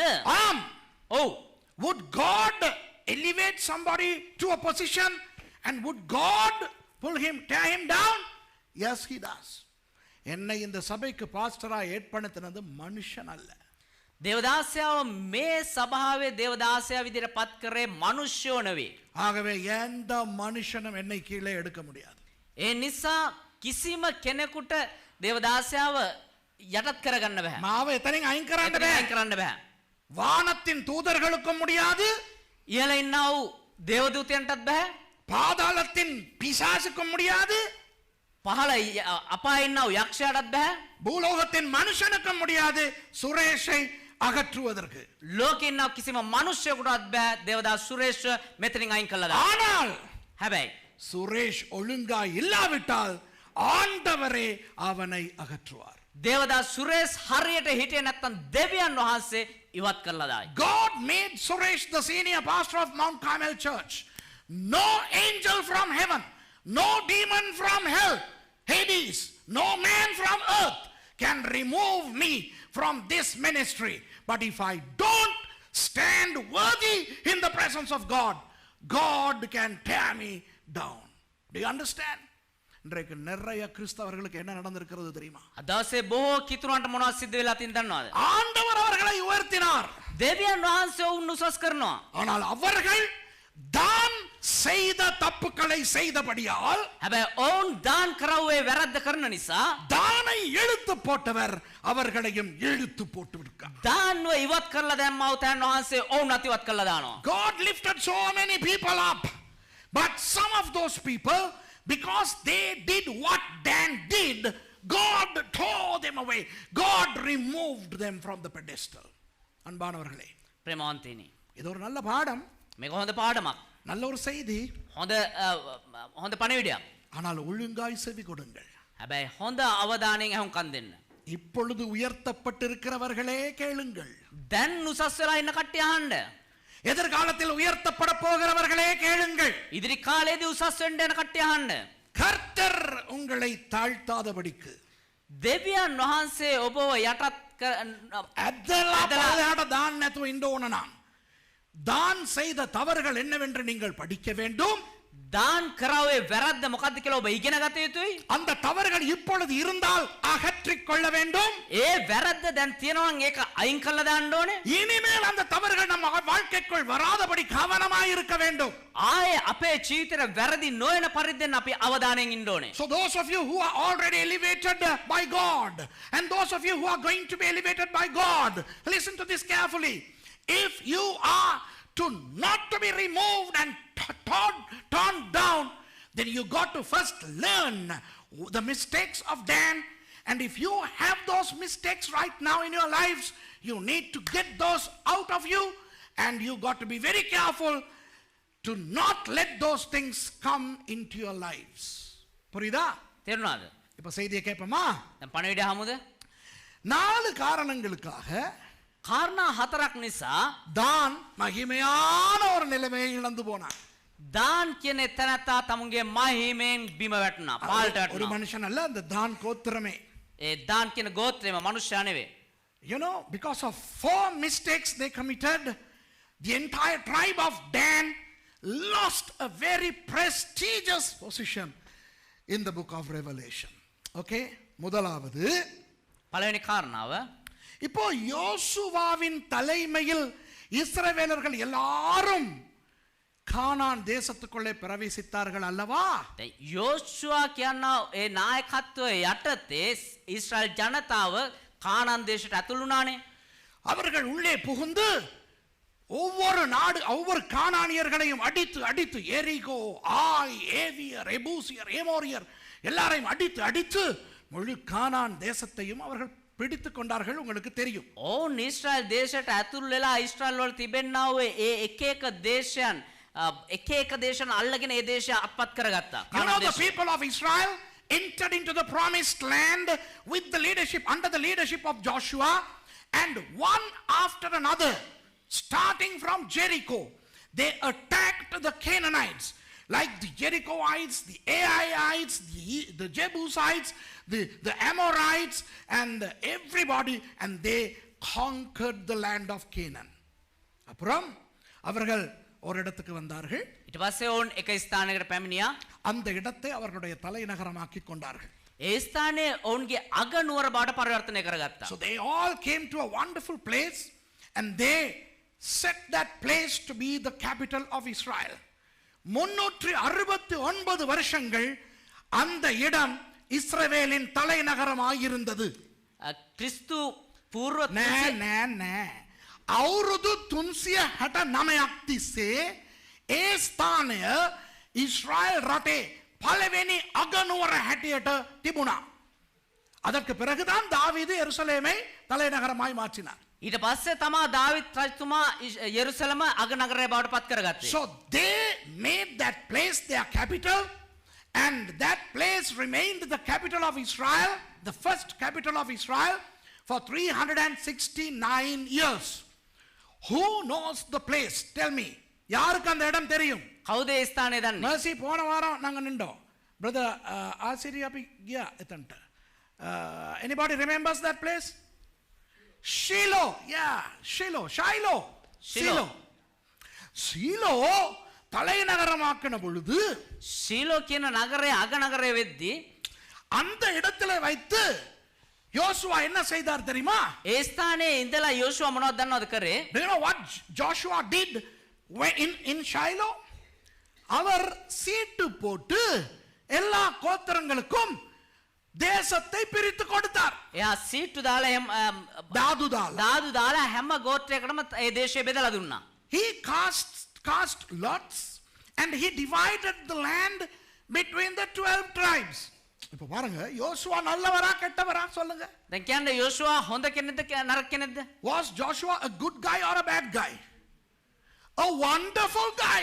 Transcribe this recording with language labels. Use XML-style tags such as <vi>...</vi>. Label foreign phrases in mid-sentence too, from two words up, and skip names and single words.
<ta>ஆம்.</ta> <si>ඔව්.</si> <en>Would God elevate somebody to a position and would God tear him down? Yes, he does.</en> <ta>என்னை இந்த சபைக்கு பாஸ்டரா ஏற்படுத்தினது மனுஷன் அல்ல.</ta> <si>දේවදාසයාව මේ සභාවේ දේවදාසයා විදිහට පත් කරේ මනුෂ්‍යෝ නෙවෙයි.</si> <ta>ஆகவே எந்த மனுஷனும் என்னை கீழே எடுக்க முடியாது.</ta> <si>ඒ නිසා කිසිම කෙනෙකුට දේවදාසයාව යටත් කරගන්න බෑ. මාව එතනින් අයින් කරන්න එතනින් අයින් බෑ. කරන්න බෑ.</si> <ta>வானத்தின் தூதர்களுக்கும் முடியாது.</ta> <si>ඉහළ ඉන්නා වූ දේවදූතයන්ටත් බෑ.</si> <ta>பாதாளத்தின் பிசாசுக்கும் முடியாது.</ta> <si>පහළ අපායේ ඉන්නා වූ යක්ෂයාටත් බෑ.</si> <ta>பூலோகத்தின் மனுஷனுக்கும் முடியாது சுரேஷை அகற்றுவதற்கு.</ta> <si>ලෝකේ ඉන්නා කිසිම මිනිසෙකුටවත් බෑ දේවදාස සුරේෂ් මෙතනින් අයින් කළා දාන්න.</si> <ta>ஆனால்</ta> <si>හැබැයි</si> <ta>சுரேஷ் ஒழுங்கா இல்லாவிட்டால் ஆண்டவரே அவனை அகற்றுவார்.</ta> <si>දේවදාස සුරේෂ් හරියට හිටියේ නැත්නම් දෙවියන් වහන්සේ ඉවත් කරලා දායි.</si> <en>God made Suresh the senior pastor of Mount Carmel Church. No angel from heaven, no demon from hell, Hades, no man from earth can remove me from this ministry. But if I don't stand worthy in the presence of God, God can tear me down. Do you understand?</en> <ta>இன்றைக்கு நிறைய கிறிஸ்தவர்களுக்கு என்ன நடந்திருக்கிறது தெரியுமா?</ta> <si>අදවසේ බොහෝ කිතුරන්ට මොනවද සිද්ධ වෙලා තියෙනවද දන්නවද?</si> <ta>ஆண்டவர் அவர்களை உயர்த்தினார்.</ta> <si>දෙවියන් වහන්සේ වුන් උසස් කරනවා.</si> <ta>ஆனால் அவர்கள் தான் செய்த தப்புக்களை செய்தபடியால்</ta> <si>හැබැයි ඔවුන් දාන් කරවුවේ වැරද්ද කරන නිසා</si> <ta>தானை இழுத்து போட்டவர் அவர்களையும் இழுத்து போட்டு விட்டார்.</ta> <si>දාන්ව ඉවත් කරලා දැම්මව තැන් වහන්සේ ඔවුන් අතිවත් කරලා දානවා.</si> <en>God lifted so many people up, but some of those people, because they did what Dan did, God tore them away. God removed them from the pedestal.</en> <ta>அன்பானவர்களே,</ta> <si>ප්‍රේමවන්තයිනි.</si> <ta>இது ஒரு நல்ல பாடம்,</ta> <si>මේක හොඳ පාඩමක්.</si> <ta>நல்ல ஒரு செய்தி.</ta> <si>හොඳ පණිවිඩයක්.</si> <ta>ஆனால் ஒழுங்காய் செவி கொடுங்கள்.</ta> <si>හැබැයි හොඳ අවධානයෙන් අහුම්කන් දෙන්න.</si> <ta>இப்பொழுது உயர்த்தப்பட்டிருக்கிறவர்களே கேளுங்கள்.</ta> <si>දැන් උසස් වෙලා ඉන්න කට්ටිය අහන්න.</si> <ta>எதிர்காலத்தில் உயர்த்தப்பட போகிறவர்களே கேளுங்கள்.</ta> <si>ඉදිරි කාලේදී උසස් වෙන්න යන කට්ටිය අහන්න.</si> <ta>கர்த்தர் உங்களை தாழ்த்தாதபடிக்கு</ta> <si>දෙවියන් වහන්සේ ඔබව යටත්</si> <ta>அதெல்லாம் தான்</ta> <si>නැතුව ඉන්න ඕන නම්</si> <ta>தான் செய்த தவறுகள் என்னவென்று நீங்கள் படிக்க வேண்டும்.</ta> <si>දාන් කරාවේ වැරද්ද මොකද්ද කියලා ඔබ ඉගෙන ගත යුතුයි.</si> <ta>அந்த தவறுகள் இப்பொழுது இருந்தால் அகற்றிக் கொள்ள வேண்டும்.</ta> <si>ඒ වැරද්ද දැන් තියෙනවා නම් ඒක අයින් කරලා දාන්න ඕනේ.</si> <ta>இனிமேல் அந்த தவறுகள் நம்ம வாழ்க்கைக்குள் வராதபடி கவனமாய் இருக்க வேண்டும்.</ta> <si>ආයේ අපේ ජීවිතේ වැරදි නොවන පරිද්දෙන් අපි අවධානයෙන් ඉන්න ඕනේ.</si> <en>So those of you who are already elevated by God and those of you who are going to be elevated by God, listen to this carefully. If you are not to be removed and torn down, then you got to first learn the mistakes of Dan. And if you have those mistakes right now in your lives, you need to get those out of you, and you got to be very careful to not let those things come into your lives.</en> <ta>புரியுதா?</ta> <si>තේරුණාද?</si> <ta>இப்ப செய்தியை கேட்போமா?</ta> <si>දැන් පණිවිඩය හමුද?</si> <ta>4 காரணங்களுக்காக</ta> <si>කාරණා 4ක් නිසා</si> <ta>தான் மகிமையான ஒரு நிலைமையை இழந்து போனான்.</ta> <si>දාන් කියන එතනත්තා තමුන්ගේ මහිමෙන් බිම වැටුණා. පාල්ට</si> <ta>ஒரு</ta> <si>වැටුණා.</si> <ta>மனுஷன் அல்ல, அந்த தான் கோத்திரமே.</ta> <si>ඒ දාන් කියන ගෝත්‍රයම මනුෂ්‍යයා නෙවෙයි.</si> <en>You know, because of 4 mistakes they committed, the entire tribe of Dan lost a very prestigious position in the book of Revelation.</en> <ta>Okay? முதலாவது,</ta> <si>පළවෙනි කාරණාව</si> <ta>இப்போ யோசுவாவின் தலைமையில் இஸ்ரவேலர்கள் எல்லாரும் கானான் தேசத்துக்குள்ளே பிரவேசித்தார்கள் அல்லவா? දැන් යෝෂුවා කියනවා ඒ නායකත්වයේ යටතේ ඊශ්‍රායල් ජනතාව කානාන් දේශයට ඇතුළු වුණානේ. அவர்கள் உள்ளே புகுந்து ஒவ்வொரு கானானியர்களையும் அடித்து அடித்து எரிகோ, ஆய், ஏவியர், எபூசியர், ஏமோரியர் எல்லாரையும் அடித்து அடித்து முழு கானான் தேசத்தையும் அவர்கள் பிடித்து கொண்டார்கள். உங்களுக்கு தெரியும்.</ta> <si>ඕන් ඊශ්‍රායල් දේශයට ඇතුළු වෙලා ඊශ්‍රායල් වල තිබෙන්නා වූ ඒ එක එක දේශයන් අල්ලගෙන ඒ දේශය අත්පත් කරගත්තා.</si> <en>You know, the people of Israel entered into the promised land with the leadership, under the leadership of Joshua, and one after another, starting from Jericho, they attacked the Canaanites, like the Jerichoites, the Aiites, the Jebusites, the Amorites, and everybody, and they conquered the land of Canaan.</en> <ta>அப்புறம் அவர்கள் ஒரு இடத்துக்கு வந்தார்கள்.</ta> <si>ඊට පස්සේ ඕන් එක ස්ථානයකට පැමිණියා.</si> <ta>அந்த இடத்தை அவர்களுடைய தலைநகரமாக்கி கொண்டார்கள்.</ta> <si>ඒ ස්ථානයේ ඔවුන්ගේ අගනුවර බවට පරිවර්තනය කරගත්තා.</si> <en>So they all came to a wonderful place, and they set that place to be the capital of Israel.</en> <ta>369 வருஷங்கள் அந்த இடம் இஸ்ரவேலின் தலைநகரமாக இருந்தது.</ta> <si>ක්‍රිස්තු පූර්ව නෑ අවුරුදු 369ක් තිස්සේ ඒ ස්ථානය ඉස්රායල් රටේ පළවෙනි අගනුවර හැටියට තිබුණා.</si> <ta>அதற்கு பிறகுதான் தாவீது எருசலேமை தலைநகரமாய் மாற்றினார்.</ta> <si>ඊට පස්සේ තමා දාවිත් රජතුමා යෙරුසලම අගනගරය බවට පත් කරගත්තේ.</si> <en>So they made that place their capital, and that place remained the capital of Israel, the first capital of Israel, for 369 years. Who knows the place? Tell me.</en> <ta>யாருக்கு அந்த இடம் தெரியும்?</ta> <si>කවුද ඒ ස්ථානය දන්නේ?</si> <ta>mercy போன வாரம் நாங்க நின்றோம். brother ஆசிரியா</ta> <si>අපි ගියා එතනට.</si> <en>Anybody remembers that place? Shiloh. Yeah, Shiloh.</en> <ta>தலைநகரமாக்கின பொழுது</ta> <si>ශීලෝ කියන නගරය අගනගරය වෙද්දී</si> <ta>அந்த இடத்துல வைத்து யோசுவா என்ன செய்தார் தெரியுமா?</ta> <si>ඒ ස්ථානයේ ඉඳලා යෝෂුවා මොනවද දන්නවද කරේ?</si> <en>Do you know what Joshua did in Shiloh?</en> <ta>அவர் சீட்டு போட்டு எல்லா கோத்திரங்களுக்கும் தேசத்தை பிரித்து கொடுத்தார்.</ta> <si>එයා සීට්ටු දාලා දාදු දාලා හැම ගෝත්‍රයකටම ඒ දේශය බෙදලා දුන්නා.</si> <en>He cast lots and he divided the land between the 12 tribes.</en> <ta>இப்ப பாருங்க, யோசுவா நல்லவரா கெட்டவரா சொல்லுங்க.</ta> <si>දැන් කියන්නේ යෝෂුවා හොඳ කෙනෙක්ද නරක කෙනෙක්ද?</si> <en>Was Joshua a good guy or a bad guy? A wonderful guy.</en>